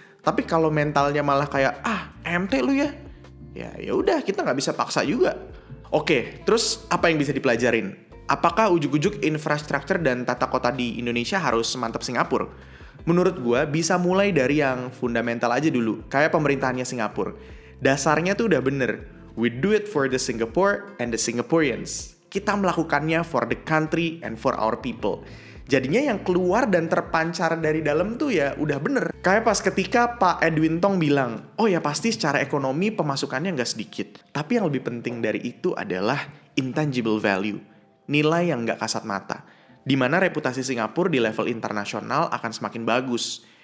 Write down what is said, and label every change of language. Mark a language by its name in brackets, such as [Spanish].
[Indonesian] Tapi kalau mentalnya malah kayak MT lu ya udah kita nggak bisa paksa juga. Oke, terus apa yang bisa dipelajarin? Apakah ujuk-ujuk infrastruktur dan tata kota di Indonesia harus semantap Singapura? Menurut gue bisa mulai dari yang fundamental aja dulu, kayak pemerintahannya Singapura. Dasarnya tuh udah bener. [English] We do it for the Singapore and the Singaporeans. [Indonesian] Kita melakukannya [English] for the country and for our people. [Indonesian] Jadinya yang keluar dan terpancar dari dalam tuh ya udah bener. Kayak pas ketika Pak Edwin Tong bilang, oh ya pasti secara ekonomi pemasukannya nggak sedikit. Tapi yang lebih penting dari itu adalah intangible value. Nilai yang nggak kasat mata. Dimana reputasi Singapura di level internasional akan semakin bagus.